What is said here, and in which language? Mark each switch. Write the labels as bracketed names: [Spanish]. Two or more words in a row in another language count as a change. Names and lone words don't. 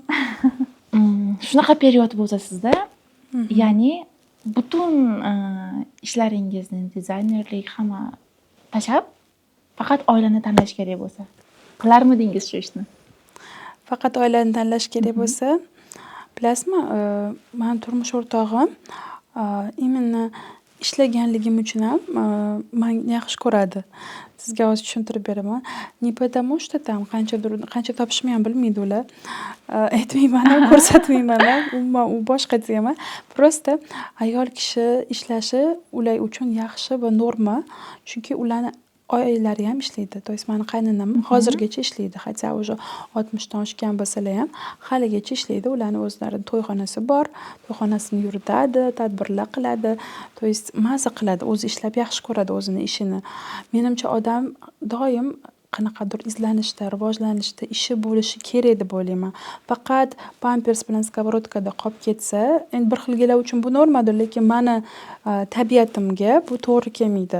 [Uzbek] Shunaqa period bo'lsa sizda, ya'ni butun ishlaringizni, dizaynerlik hamma tashlab, faqat oilani tanlash kerak bo'lsa, qilarmidingiz shu ishni? Faqat oilani tanlash kerak bo'lsa, bilasizmi, men turmush o'rtog'im imенно ishlaganligim uchun ham mani yaxshi ko'radi. Sizga hozir tushuntirib beraman. [Russian] Не потому что там [Uzbek] qancha topishimni ham bilmaydi ular. Aytmayman ham, ko'rsatmayman ham. Umuman u boshqa tema. Просто ayol kishi ishlashi ular uchun yaxshi va norma. Chunki ularni oilalari ham ishlaydi. [Russian] То есть [Uzbek] mani qaynonam hozirgacha ishlaydi. [Russian] Хотя уже [Uzbek] 60 dan oshgan bo'lsalar ham haligacha ishlaydi. Ularning o'zlarining to'yxonasi bor. To'yxonasini yuritadi, tadbirlar qiladi. [Russian] То есть [Uzbek] maza qiladi, o'zi ishlab yaxshi ko'radi o'zini ishini. Menimcha odam doim qanaqadir izlanishda, rivojlanishda ishi bo'lishi kerak deb o'ylayman. Faqat pampers bilan skоворodkada qolib ketsa, endi bir xilgilar uchun bu normadir, lekin mani tabiatimga bu to'g'ri kelmaydi.